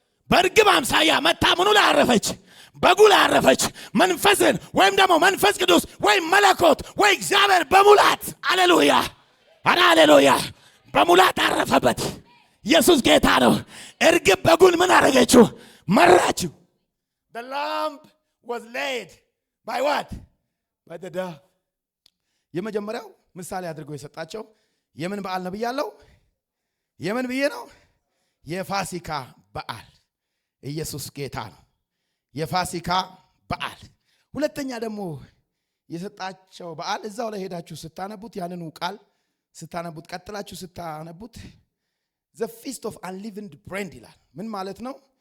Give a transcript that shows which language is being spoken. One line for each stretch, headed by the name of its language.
Amharic: በርግብ አምሳያ መታ ምኑ ላይ አረፈች? በጉ ላይ አረፈች። መንፈስን ወይም ደግሞ መንፈስ ቅዱስ ወይም መለኮት ወይ እግዚአብሔር በሙላት ሃሌሉያ አራ ሃሌሉያ በሙላት አረፈበት። ኢየሱስ ጌታ ነው። እርግብ በጉን ምን አረገችው? መራችው።
English: the lamb was laid by what? by the dove።
Amharic: የመጀመሪያው ምሳሌ አድርጎ የሰጣቸው የምን በዓል ነው ብያለሁ? የምን ብዬ ነው? የፋሲካ በዓል። ኢየሱስ ጌታ ነው። የፋሲካ በዓል። ሁለተኛ ደግሞ የሰጣቸው በዓል እዛው ላይ ሄዳችሁ ስታነቡት ያንኑ ቃል ስታነቡት ቀጥላችሁ ስታነቡት
English: the feast of unleavened bread
Amharic: ይላል። ምን ማለት ነው?